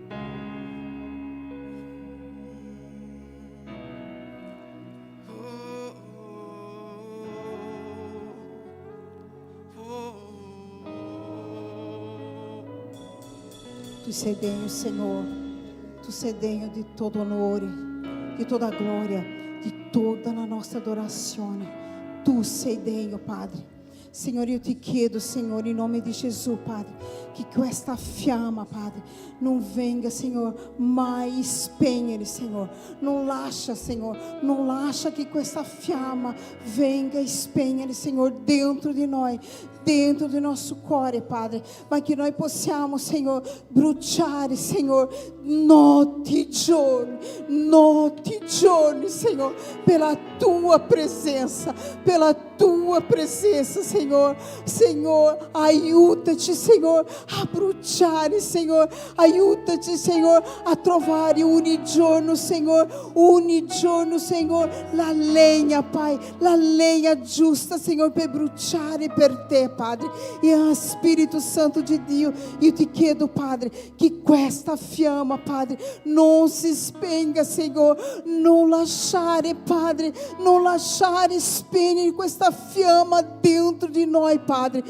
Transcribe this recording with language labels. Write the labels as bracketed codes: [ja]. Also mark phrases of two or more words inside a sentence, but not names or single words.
[it] Tu sei degno, Senhor. Tu sei degno di [pt] todo [it] onore, di [pt] toda glória, de toda a nossa adoração. [it] Tu sei degno, Padre. [pt] Senhor, eu te chiedo, Senhor, em nome de Jesus, Padre, que esta fiamma, Padre, não venga, Senhor, [it] mai spegnere, [pt] Senhor. Não lascia, Senhor, não lascia que esta [it] fiamma venga spegnere, [pt] Senhor, dentro de nós, dentro do nosso cuore, Padre, mas que nós possamos, Senhor, bruciare, Senhor, [it] notte e giorni, [pt] Senhor, pela tua presença, Senhor. [it] Senhor, aiuta-te, Senhor, a bruciare, Senhor, aiuta-te, Senhor, a trovare ogni giorno, Senhor, la legna, Pai, la legna giusta, Senhor, per bruciare per te, Padre. E Spirito Santo de Dio, io ti chiedo, Padre, che questa fiamma, Padre, non si spenga, Senhor, non lasciare, Padre, non lasciare spegnere questa fiamma dentro di noi, Padre.